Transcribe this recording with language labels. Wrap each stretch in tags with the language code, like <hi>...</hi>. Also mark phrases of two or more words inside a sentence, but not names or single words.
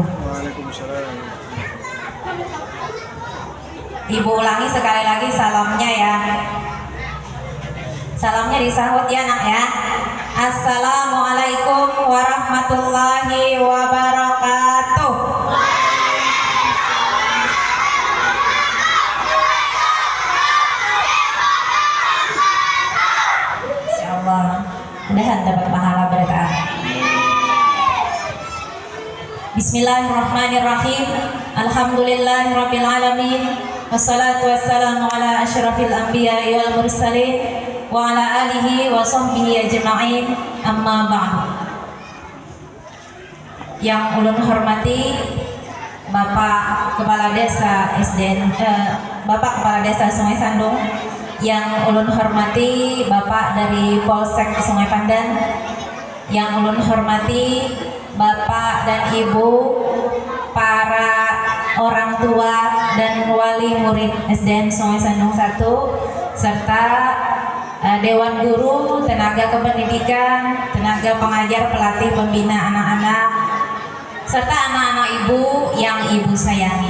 <ar>Waalaikumsalam.</ar> <id>Ibu ulangi sekali lagi salamnya ya. Salamnya disahut ya nak ya.</id> <ar>السلام عليكم ورحمة الله وبركاته.</ar> <id>Insyaallah mudahan dapat pahala berkah.</id> <ar>Bismillahirrahmanirrahim. الحمد لله رب العالمين. والصلاة والسلام على أشرف الأنبياء والمرسلين وعلى آله وصحبه أجمعين. أما بعد.</ar> <id>Yang ulun hormati Bapak Kepala Desa Bapak Kepala Desa Sungai Sandung, yang ulun hormati Bapak dari Polsek Sungai Pandan, yang ulun hormati Bapak dan Ibu para orang tua dan wali murid SDN Sungai Sandung 1, serta Dewan Guru, tenaga kependidikan, tenaga pengajar, pelatih, pembina anak-anak, serta anak-anak ibu yang ibu sayangi.</id>